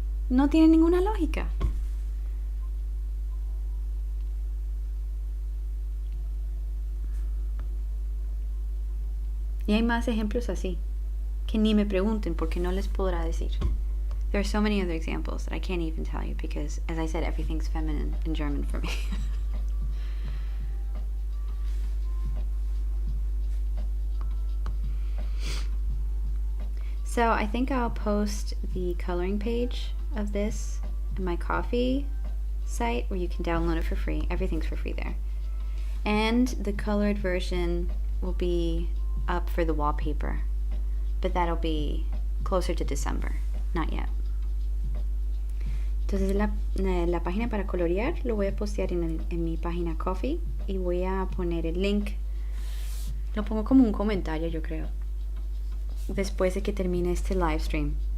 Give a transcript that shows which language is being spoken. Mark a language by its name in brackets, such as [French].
[Spanish] No tiene ninguna lógica. Y hay más ejemplos así, que ni me pregunten porque no les podrá decir. [English] There are so many other examples that I can't even tell you because, as I said, everything's feminine in German for me. So I think I'll post the coloring page of this in my Ko-fi site where you can download it for free. Everything's for free there. And the colored version will be up for the wallpaper, but that'll be closer to December, not yet. [Spanish] Entonces la página para colorear lo voy a postear en mi página Ko-fi y voy a poner el link. Lo pongo como un comentario, yo creo, después de que termine este live stream.